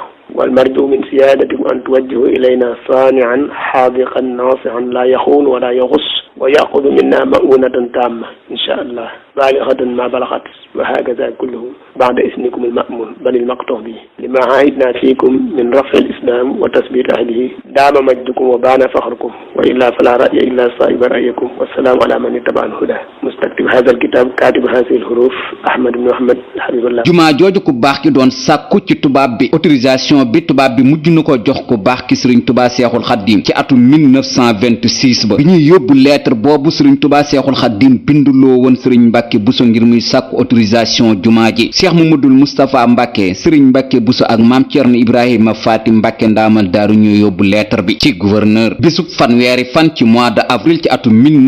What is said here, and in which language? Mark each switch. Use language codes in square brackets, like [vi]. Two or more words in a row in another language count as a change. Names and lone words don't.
[ar] والمرجو من سيادتكم أن توجهوا إلينا صانعا حاذقا ناصحا لا يخون ولا يغص ويأخذ منا مؤونة تامة إن شاء الله بالغة ما بلغت وهكذا كله بعد إذنكم المأمون بل المقطوع به لما عاهدنا فيكم من رفع الإسلام وتثبيت أهله دام مجدكم وبان فخركم وإلا فلا رأي إلا صائب رأيكم والسلام على من اتبع الهدى مستكتب هذا الكتاب كاتب هذه الحروف أحمد بن محمد حبيب الله. [wo] jumaa jooju ku baax ki doon sàkku ci tubaab bi autorisation bi tubaab bi mujj na ko jox ku baax ki Sëriñ Tuubaa Seexul Xaddim ci atum 1926 ba bi ñuy yóbbu lettre boobu Sëriñ Tuubaa Seexul Xaddim binduloo woon Sëriñ Mbàkke Buso ngir muy sàkku autorisation jumaa ji Cheikh Mamadul Moustapha Mbàkke Sëriñ Mbàkke Buso ak Maam Cerno Ibrahima Faati Mbàkke ndaamal daaru ñoo yóbbu lettre bi ci gouverneur bisub fanweeri fan ci [fr] mois de avril [wo] ci atum